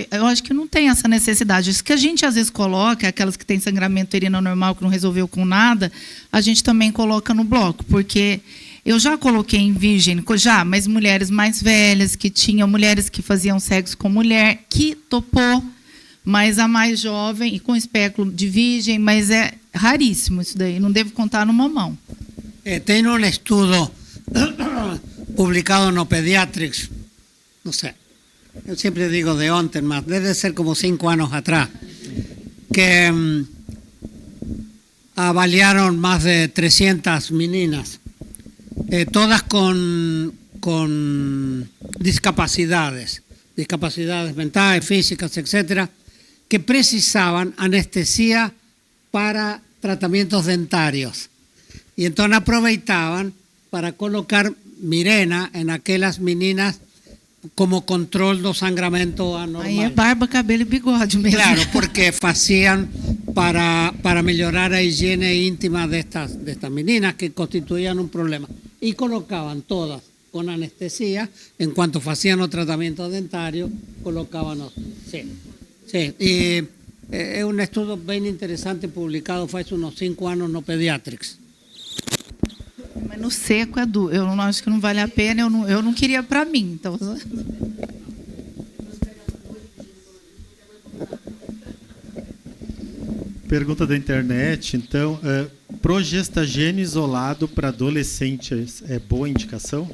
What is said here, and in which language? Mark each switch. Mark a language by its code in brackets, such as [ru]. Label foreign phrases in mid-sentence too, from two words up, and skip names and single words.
[pt] eu acho que não tem essa necessidade, isso que a gente às vezes coloca, aquelas que têm sangramento uterino normal, que não resolveu com nada, a gente também coloca no bloco, porque eu já coloquei em virgem, mas mulheres mais velhas, que tinham mulheres que faziam sexo com mulher, que topou, mas a mais jovem e com espéculo de virgem, mas é raríssimo isso daí, não devo contar numa mão. Tem um estudo publicado no Pediatrics, não sei, eu sempre digo de ontem, mas deve ser como 5 anos atrás, [es] que avaliaron más de 300 meninas, todas con discapacidades mentales, físicas, etcétera, que precisaban anestesia para tratamientos dentarios. Y entonces aproveitaban para colocar Mirena en aquellas meninas como control [pt] do sangramento anormal. Aí é barba, cabelo e bigode mesmo. [es] Claro, porque hacían [pt] para melhorar a higiene íntima [es] de estas meninas que constituían un problema. Y colocaban todas con anestesia, en cuanto hacían los tratamientos dentarios, colocaban otros. Sí, sí. Y es un estudio bien interesante publicado hace unos 5 años no Pediatrics. [pt] Mas no seco, Edu, eu não acho que não vale a pena, eu não queria para mim. Então... Pergunta da internet, então, progestagênio isolado para adolescentes é boa indicação?